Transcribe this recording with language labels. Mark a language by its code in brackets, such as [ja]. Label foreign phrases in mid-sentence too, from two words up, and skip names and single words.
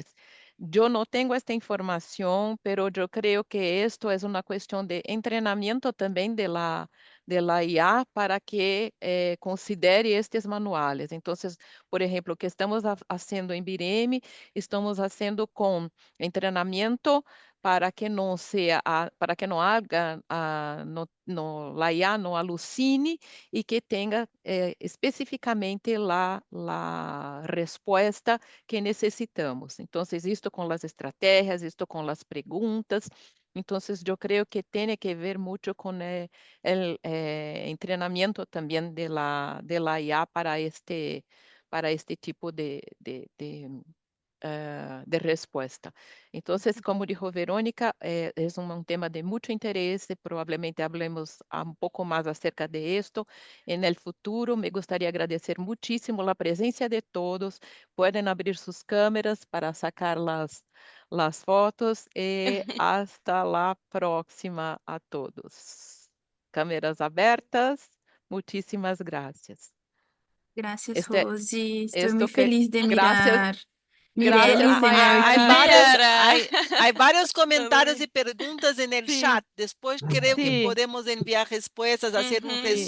[es] Yo no tengo esta información, pero yo creo que esto es una cuestión de entrenamiento también de la IA para que considere estes manuales. Entonces, por ejemplo, o que estamos haciendo en BIREM, estamos haciendo con entrenamiento para que [pt] não seja para que não haja [es] la IA [pt] não alucine e que tenha especificamente [es] la [pt] resposta que necessitamos. Então, isto com as estratégias, isto com as perguntas. Então, eu creio que tem que ver muito com o treinamento também [es] de la IA para este tipo de de respuesta. Entonces, como dijo Verónica, es un tema de mucho interés, probablemente hablemos un poco más acerca de esto en el futuro. Me gustaría agradecer muchísimo la presencia de todos. Pueden abrir sus cámaras para sacar las fotos y hasta la próxima a todos. [pt] Câmeras abertas. [es] Muchísimas gracias. Gracias, Este, Rosy. Estoy muy esto que, feliz de gracias, mirar gracias, Mireles en el Mayara. Hay equipo. varios, Mayara. hay varios Todo comentarios bien. y preguntas en el Sí, chat. Después creo que sí, podemos enviar respuestas, hacer un Ujú.